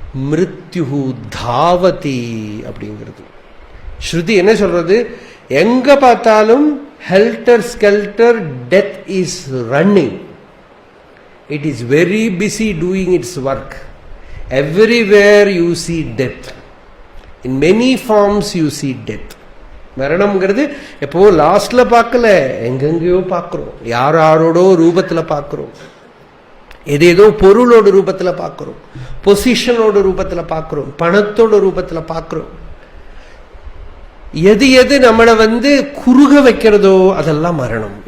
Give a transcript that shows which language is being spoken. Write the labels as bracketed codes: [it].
[sa] மிருத்யு தாவதி [ta] அப்படிங்கிறது. ஸ்ருதி என்ன சொல்றது? எங்க பார்த்தாலும் [en] Helter skelter death is running. It is very busy doing its work. Everywhere you see death. in many forms you see death. [ta] மரணம்ங்கிறது எப்போ லாஸ்ட்ல பார்க்கல, எங்கெங்கயோ பார்க்கிறோம், யாரோட ரூபத்துல பார்க்கிறோம், ஏதேதோ பொருளோட ரூபத்துல பார்க்கிறோம், பொசிஷனோட ரூபத்துல பார்க்கிறோம், பணத்தோட ரூபத்துல பார்க்கிறோம். எது எது நம்மளை குறுக வைக்கிறதோ அதெல்லாம் மரணம்.